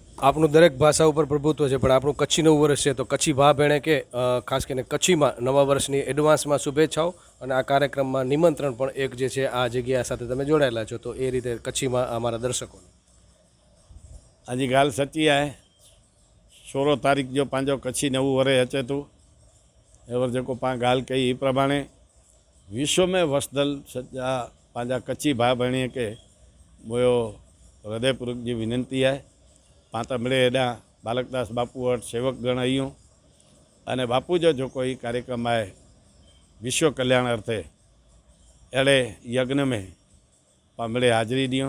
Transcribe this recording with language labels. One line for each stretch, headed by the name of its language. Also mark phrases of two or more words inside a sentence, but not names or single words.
Gujarati: આપણું દરેક ભાષા ઉપર પ્રભુત્વ છે, પણ આપણું કચ્છી નવું વર્ષ છે તો કચ્છી
Kachhi: ભા ભેણે કે
Gujarati: ખાસ કરીને કચ્છીમાં નવા વર્ષની એડવાન્સમાં શુભેચ્છાઓ અને આ કાર્યક્રમમાં નિમંત્રણ પણ એક જે છે આ જગ્યા સાથે તમે જોડાયેલા છો, તો એ રીતે કચ્છીમાં અમારા દર્શકોને
Kachhi: આજે ગાલ સચ્ચી आहे. 16 तारीख जो पंहिंजो कच्छी नवं वरे अचे थो, एवर जेको पाण ॻाल्हि कई ई प्रमाणे विश्व में वसदल सॼा पंहिंजा कच्छी भाउ भेणीअ खे मुंहिंजो हृदयपूर्वक जी विनंती आहे. पाण त मिड़े हेॾा बालकदास बापू वटि सेवकगण आहियूं अने बापू जो जेको ई कार्यक्रम आहे विश्व कल्याण अर्थे अहिड़े यज्ञ में पाण मिड़े हाज़िरी ॾियूं.